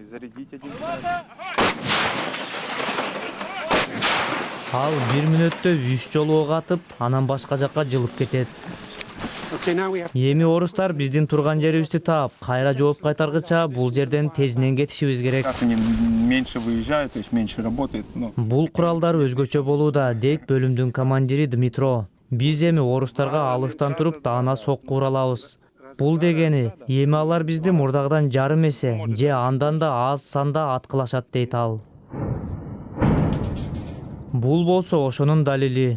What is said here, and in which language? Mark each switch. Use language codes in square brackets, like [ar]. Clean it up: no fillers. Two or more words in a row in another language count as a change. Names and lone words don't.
[ky] Ал 1 мүнөттө 3 жолу ок атып, анан башка жакка жылып кетет. Эми орустар биздин турган жерибизди таап, кайра жооп кайтаргыча бул жерден тезинен кетишибиз керек. [ru] Меньше выезжают, то есть меньше работает. [ky] Бул куралдар өзгөчө болууда, дейт бөлүмдүн командири Дмитро. Биз эми орустарга алыстан туруп даана сокку уралабыз. Бул дегени, эми алар бизди мурдагыдан жарым эсе, же андан да аз санда аткылашат, дейт ал. Бул болсо ошонун далили.